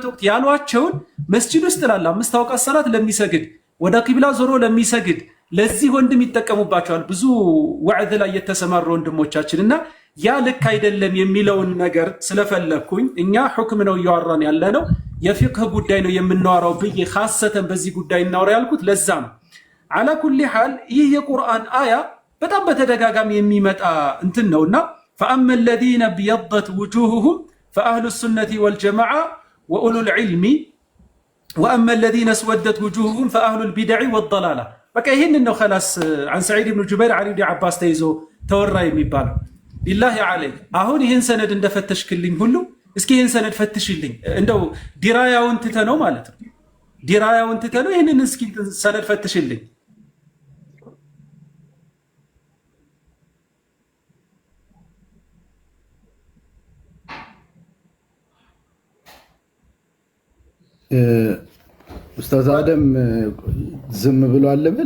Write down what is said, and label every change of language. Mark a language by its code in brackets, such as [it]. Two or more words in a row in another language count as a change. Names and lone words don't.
[am] ወቅት ያሏቸውን መስጂድ ውስጥ ላለ 5 አውቃት ሰላት ለሚሰግድ ወደ ቂብላ ዞሮ ለሚሰግድ ለዚህ ወንድም ይጠቀሙባቸዋል ብዙ ወዕዝ ላይ የተሰማሩ ወንድሞቻችንና ያ ልክ አይደለም የሚለውን ነገር ስለፈለኩኝ እኛ ሁክም ነው ያወራን ያለነው የፊቅህ ጉዳይ ነው የምናወራው ብዬ ኻሰተን በዚህ ጉዳይ እናወራ ያልኩት ለዛ ነው [ar] على كل [am] حال ይህ የቁርአን አያ በጣም በተደጋጋሚ የሚመጣ እንትን ነውና [ar] فاما الذين ابيضت وجوههم فاهل السنه والجماعه واولو العلم واما الذين اسودت وجوههم فاهل البدع والضلاله [am] በቃ ይሄንን ነው [ar] خلاص عن سعيد بن جبير علي بن عباس [am] ተይዞ ተወራ የሚባለው [ar] بالله عليك [am] አሁን ይሄን ሰነድ እንደፈተሽክልኝ ሁሉ እስኪ ይሄን ሰነድ ፈትሽልኝ እንደው ዲራያውን ትተነው ማለት ነው ዲራያውን ትተነው ይሄንን እስኪ ሰነድ ፈትሽልኝ ኡስታዝ አደም ዝም ብሎ አለበል